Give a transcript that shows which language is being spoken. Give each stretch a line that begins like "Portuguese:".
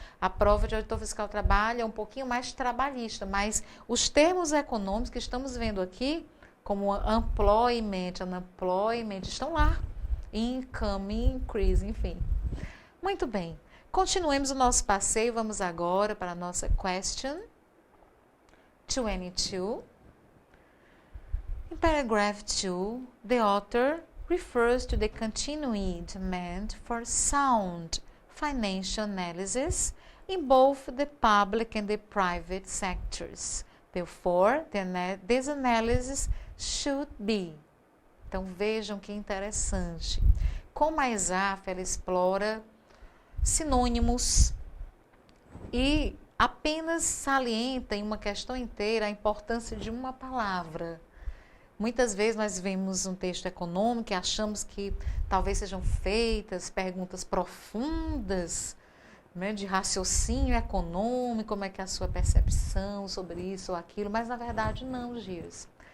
Portuguese: A prova de Auditor Fiscal do Trabalho é um pouquinho mais trabalhista, mas os termos econômicos que estamos vendo aqui, como employment, unemployment, estão lá. Income, increase, enfim. Muito bem. Continuemos o nosso passeio. Vamos agora para a nossa question 22.
English: In paragraph 2, the author refers to the continuing demand for sound financial analysis in both the public and the private sectors. Therefore, this analysis should be.
Portuguese: Então, vejam que interessante. Como a ESAF, ela explora sinônimos e apenas salienta em uma questão inteira a importância de uma palavra. Muitas vezes nós vemos um texto econômico e achamos que talvez sejam feitas perguntas profundas, né, de raciocínio econômico, como é que é a sua percepção sobre isso ou aquilo, mas na verdade não, Gias.